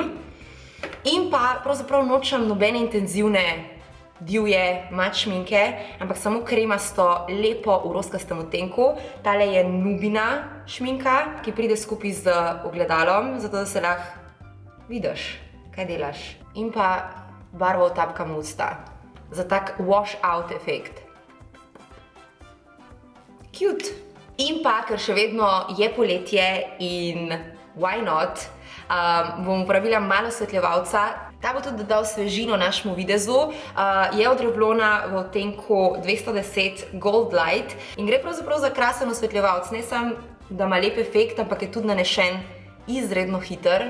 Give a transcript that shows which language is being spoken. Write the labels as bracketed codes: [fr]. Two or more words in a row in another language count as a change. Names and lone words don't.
[sl] In pa pravzaprav nočem nobene intenzivne divje mat šminke, ampak samo kremasto, lepo v rozkastem odtenku. Tale je Nubina šminka, ki pride skupaj z ogledalom, zato da se lahko vidiš, kaj delaš. In pa barvo vtapkam v usta, za tak [en] wash out [sl] efekt. Cute. In pa, ker še vedno je poletje in [en] why not, [sl] bom uporabila malo osvetljevalca. Ta bo tudi dodal svežino našemu videzu. Je od Revlona v odtenku 210 Gold Light in gre pravzaprav za krasen osvetljevalc. Ne samo, da ima lep efekt, ampak je tudi nanešen izredno hiter.